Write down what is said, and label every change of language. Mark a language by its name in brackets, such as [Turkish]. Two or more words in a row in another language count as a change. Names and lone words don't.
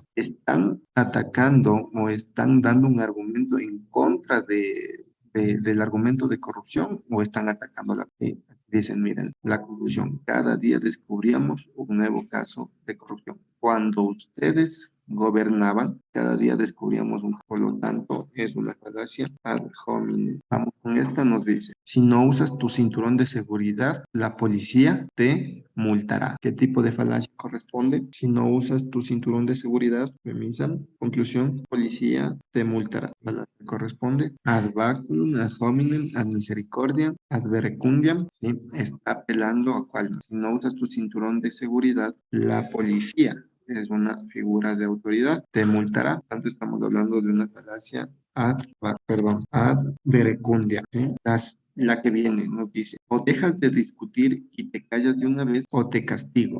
[Spanish] ¿Están atacando o están dando un argumento en contra del argumento de corrupción o están atacando la fe? Dicen, miren, la conclusión, cada día descubríamos un nuevo caso de corrupción. Cuando ustedes gobernaban, cada día descubríamos un, por lo tanto, es una falacia [Latin] ad hominem. [Spanish] Vamos con esta, nos dice, si no usas tu cinturón de seguridad, la policía te multará. ¿Qué tipo de falacia corresponde? Si no usas tu cinturón de seguridad, premisa, conclusión, policía te multará. Falacia corresponde [Latin] ad baculum, ad hominem, ad misericordia, ad verecundiam, [Spanish] ¿sí? Está apelando a cuál. Si no usas tu cinturón de seguridad, la policía es una figura de autoridad, te multará. Tanto estamos hablando de una falacia [Latin] ad verecundia, [Spanish] ¿sí? La que viene nos dice, o dejas de discutir y te callas de una vez o te castigo.